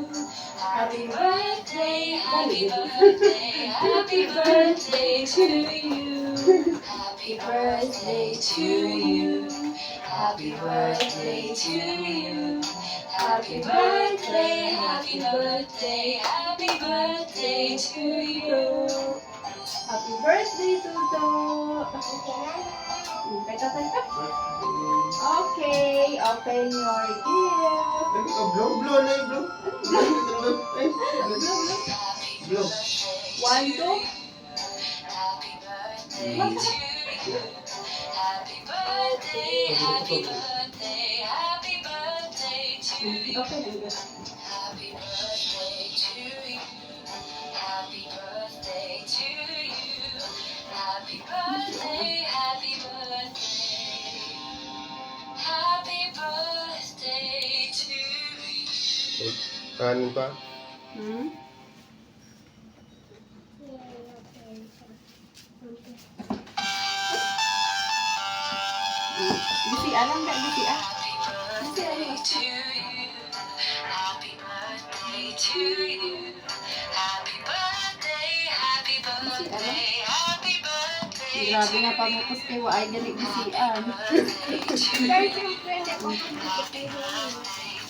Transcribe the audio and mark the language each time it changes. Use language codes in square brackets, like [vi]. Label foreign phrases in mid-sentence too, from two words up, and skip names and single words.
[en] Happy birthday, happy birthday, happy birthday to you. Happy birthday to you. Happy birthday to you. Happy birthday, happy birthday, happy birthday to you. Happy birthday, Tuto! [tl] Okay, tatay ka? [en] Okay, open your gift. [tl] Blow na yung blow. Blow. 1, 2. [en] Happy birthday to you. Happy birthday, happy birthday, happy birthday to you. Okay, Tuto. Happy birthday to you. Happy birthday to you. Happy birthday, happy birthday. Happy birthday to you. [tl] Kanin pa? Hmm? Bisi, alam ka, bisi, ah. [en] Happy birthday to you. Happy birthday to you. Happy birthday, happy birthday, happy birthday. [hil] Grabe na pamukos kay Waay, ganit bisi, ah. [en] Happy birthday to you. Happy birthday.